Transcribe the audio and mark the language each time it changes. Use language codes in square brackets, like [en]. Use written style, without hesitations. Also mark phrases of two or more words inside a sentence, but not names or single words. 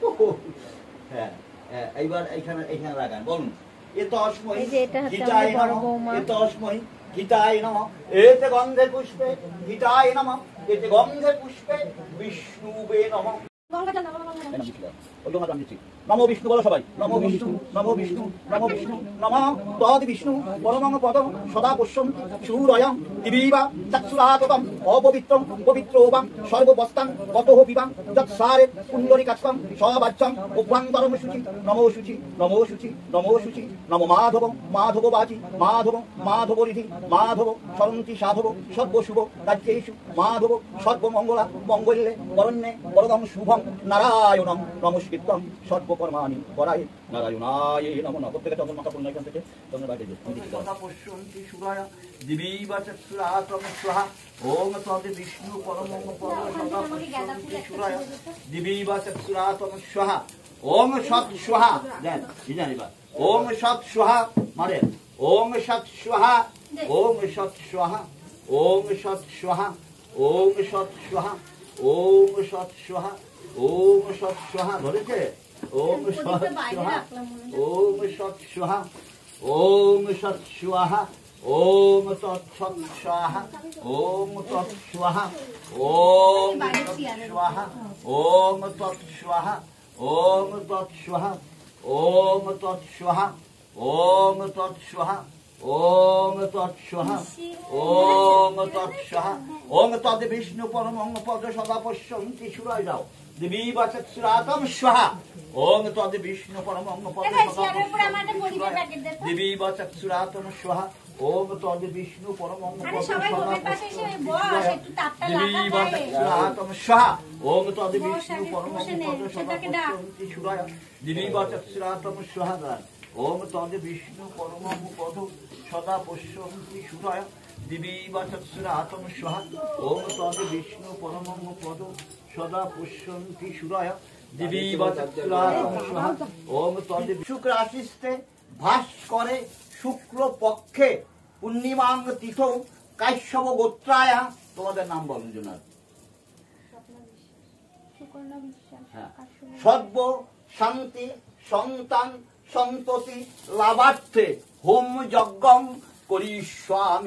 [bn] হ্যাঁ, এইবার এইখানে লাগান, বলুন। [sa] এতস্মৈ গীতায় নমঃ, এতস্মৈ গীতায় নমঃ, এতে গন্ধে পুষ্পে গীতায় নমঃ, এতে গন্ধে পুষ্পে বিষ্ণুবে নমঃ। নমো বিষ্ণু [bn] বলো সবাই। [sa] নমো বিষ্ণু, নমো বিষ্ণু, নমো বিষ্ণু, নমঃ তদ বিষ্ণু পরমং পদং সদা পশ্যন্তি সূরয়ং দিবিবা চক্ষুরাততম অপবিত্রং পবিত্রোবাং সর্ববস্তাং গতঃ পিবাং যৎসারে পুণ্ডরিকাক্ষং সবাচ্যং উভ্রান্তরং শুচি। নমো শুচি, নমো শুচি, নমো শুচি, নমো মাধবং মাধববাচি মাধবং মাধবরিধি মাধব সরন্তি সাধব সর্বশুভ কার্যেষু মাধব সর্বমঙ্গলা মঙ্গলে বরণ্যে বরদং শুভং নারায়ণং নমস্কৃত্যং সর্বকর্মাণি পরায় নারায়ণায় নমঃ। [bn] প্রত্যেকে তখন মাথা পূর্ণ এখান থেকে তোমরা বাইরে কথা [sa] পশ্যন্তি সুরায় দিবিবা চক্ষুরাতম স্বাহা। ওম তদ বিষ্ণু পরমং পদ সদা পশ্যন্তি সুরায় দিবিবা চক্ষুরাতম স্বাহা। ওম সৎ স্বাহা [bn] দেন জানিবা। [sa] ওম সৎ স্বাহা মানে ওম সৎ স্বাহা, ওম সৎ স্বাহা, ওম সৎ স্বাহা, ওম সৎ স্বাহা, ওম সৎ স্বাহা, ওম সৎ স্বাহা। ধরেছে? ওম সৎ স্বাহা, ওম সৎ স্বাহা, ওম সৎ স্বাহা, ওম তৎ সৎ স্বাহা, ওম তৎ স্বাহা, ওম তৎ স্বাহা, ওম তৎ স্বাহা, ওম তৎ স্বাহা, ওম তৎ স্বাহা, ওম তৎ স্বাহা, ওম তৎ স্বাহা, ওম তৎ স্বাহা। ওম তদ বিষ্ণু পরমং পদ সদা পশ্যন্তি সুরায় যাও দিবিবা চক্ষুরাতম স্বাহা। ওম তদ বিষ্ণু পরমং পদ সদা পশ্যন্তি সুরায় দিবিবা চক্ষুরাতম স্বাহা। ওম তদ বিষ্ণু পরমং পদ সদা পশ্যন্তি সুরায় দিবিবা চক্ষুরাতম স্বাহা। ওম তদ বিষ্ণু পরমং পদ সদা পশ্যন্তি সুরায় দিবিবা চক্ষুরাতম স্বাহা। ওম তদ বিষ্ণু পরমং পদ সদা পশ্যন্তি সুরায় দিবিবা চক্ষুরাতম স্বাহা। ওম তদ বিষ্ণু পরমং পদ সদা পশ্যন্তি সুরায় দিবিবা চক্ষুরাতম স্বাহা। ওম তদ শুক্র রাশিতে ভাস করে শুক্ল পক্ষে পূর্ণিমাং তিথ কাশ্যপ গোত্রায়া। [bn] তোমাদের নাম বলুন জনাব। [sa] সর্ব শান্তি সন্তান সন্ততি লাভার্থে হোম যজ্ঞং করিষ্যামি।